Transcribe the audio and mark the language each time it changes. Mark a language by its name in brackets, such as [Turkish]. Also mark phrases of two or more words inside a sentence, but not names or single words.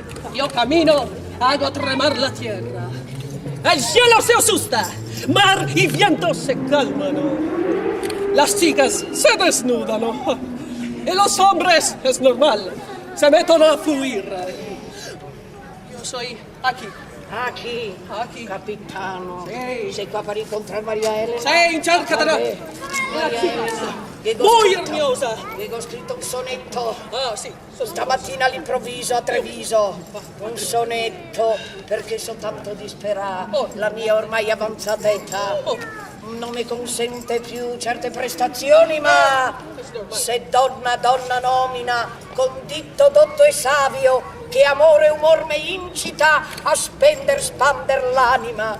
[Spanish] Yo camino, hago tremar la tierra. El cielo se asusta, mar y viento se calman. Las chicas se desnudan. Y los hombres, es normal, se meten a fluir. Yo soy aquí. Aquí, [Italian] capitano. Sì. Sei qua per incontrare Maria Elena? Sei in cerca della... Maria Elena. [Spanish] Muy hermosa. [Italian] Ho scritto un sonetto. Ah, sì. Stamattina all'improvviso a Treviso. Un sonetto perché sono tanto disperato. La mia ormai avanzata età non mi consente più certe prestazioni, ma se donna nomina con ditto dotto e savio che amore e umor me incita a spander l'anima.